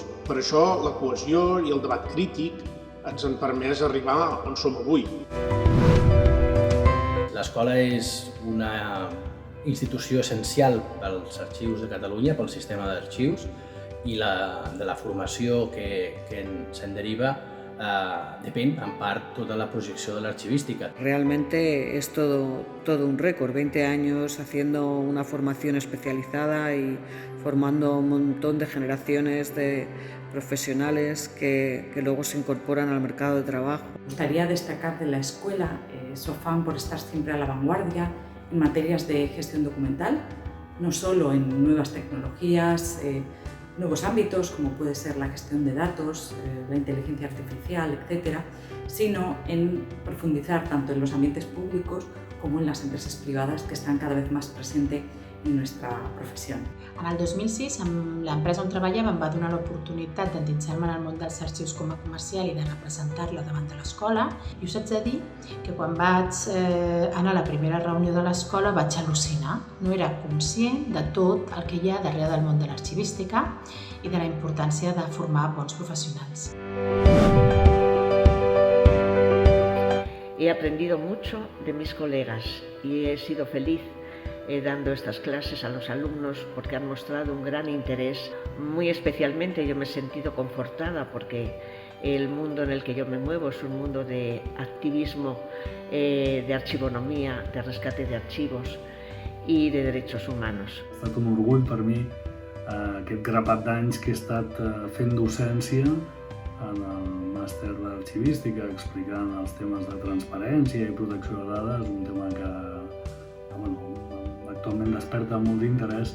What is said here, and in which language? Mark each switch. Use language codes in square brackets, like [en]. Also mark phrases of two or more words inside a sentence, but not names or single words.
[ca] Per això, la cohesió i el debat crític ens han permès arribar on som avui. L'escola és una institució essencial pels arxius de Catalunya, pel sistema d'arxius, i de la formació que se'n deriva depèn en part [es] toda la proyección de la archivística. Realmente es todo un récord, 20 años haciendo una formación especializada y formando un montón de generaciones de profesionales que luego se incorporan al mercado de trabajo. Me gustaría destacar de la escuela su afán por estar siempre a la vanguardia en materias de gestión documental, no solo en nuevas tecnologías, nuevos ámbitos como puede ser la gestión de datos, la inteligencia artificial, etc., sino en profundizar tanto en los ambientes públicos como en las empresas privadas que están cada vez más presentes en nuestra professió. [ca] En el 2006, amb l'empresa on treballava em va donar l'oportunitat d'endinsar-me en el món dels arxius com a comercial i de representar-la davant de l'escola. I us haig de dir que quan vaig anar a la primera reunió de l'escola vaig al·lucinar. No era conscient de tot el que hi ha darrere del món de l'arxivística i de la importància de formar bons professionals. [es] He aprendido mucho de mis colegas y he sido feliz dando estas clases a los alumnos porque han mostrado un gran interés. Muy especialmente yo me he sentido confortada porque el mundo en el que yo me muevo es un mundo de activismo, de arxivonomía, de rescate de archivos y de derechos humanos. [ca] Ha estat un orgull per mi aquest grapat d'anys que he estat fent docència en el màster d'arxivística, explicant els temes de transparència i protecció de dades, un tema que actualment desperta molt d'interès.